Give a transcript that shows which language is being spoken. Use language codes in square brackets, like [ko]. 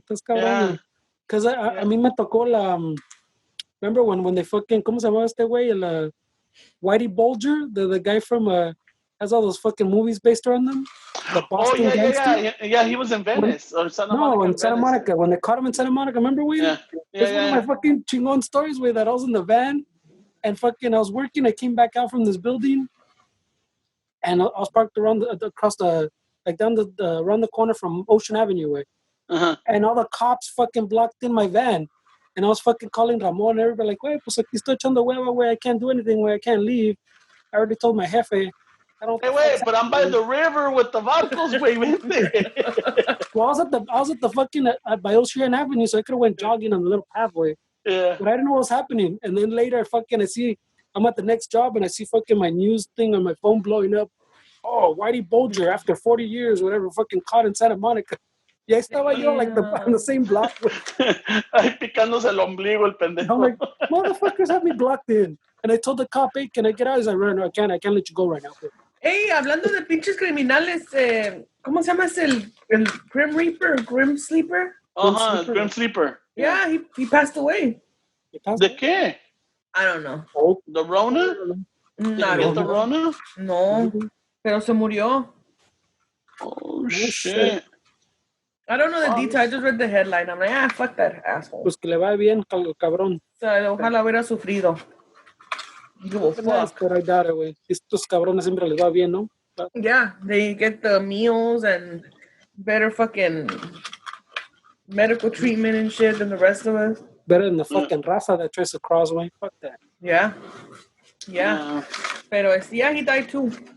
[es] Because a mí me tocó [en] remember when they fucking, [es] ¿cómo se llamaba este güey? [en] El Whitey Bulger, the guy from has all those fucking movies based around them. The Boston Gangster. Yeah, he was in Venice or Santa Monica. No, in Santa Monica. When they caught him in Santa Monica, remember, güey? Yeah. It's one of my fucking chingon stories, güey, that I was in the van and fucking I was working. I came back out from this building and I was parked around across the, like down around the corner from Ocean Avenue, way. Uh-huh. And all the cops fucking blocked in my van. And I was fucking calling Ramon and everybody like, wait, [es] pues aquí estoy echando hueva, [en] way. I can't do anything, way. I can't leave. I already told my jefe. Hey, wait, but I'm by the river with the vodkas, way. Well, I was at the fucking by Ocean Avenue, so I could have went jogging on the little pathway. Yeah. But I didn't know what was happening. And then later, fucking, I'm at the next job and I see fucking my news thing on my phone blowing up. Oh, Whitey Bulger, after 40 years, whatever, fucking caught in Santa Monica. [es] Y ahí estaba yo, [en] like, on the same block. [es] Ahí picándose el ombligo, el pendejo. [en] I'm like, motherfuckers have me blocked in. And I told the cop, hey, can I get out? He's like, no, I can't let you go right now. [es] Hey, hablando de pinches criminales, ¿cómo se llama el Grim Reaper, Grim Sleeper? [en] Grim Sleeper. Yeah, he passed away. [es] ¿De qué? [en] I don't know. Oh, ¿The Rona? ¿The Rona? [es] No, pero se murió. [en] Oh, shit. I don't know the detail. I just read the headline. I'm like, fuck that asshole. [es] Pues que le va bien, cabrón. O sea, ojalá hubiera sufrido. [en] But I doubt it, güey. [es] Estos cabrones siempre les va bien, ¿no? [en] Yeah, they get the meals and better fucking medical treatment and shit than the rest of us. Better than the fucking raza that tries to cross, güey. Fuck that. Yeah. Pero yeah, he died too.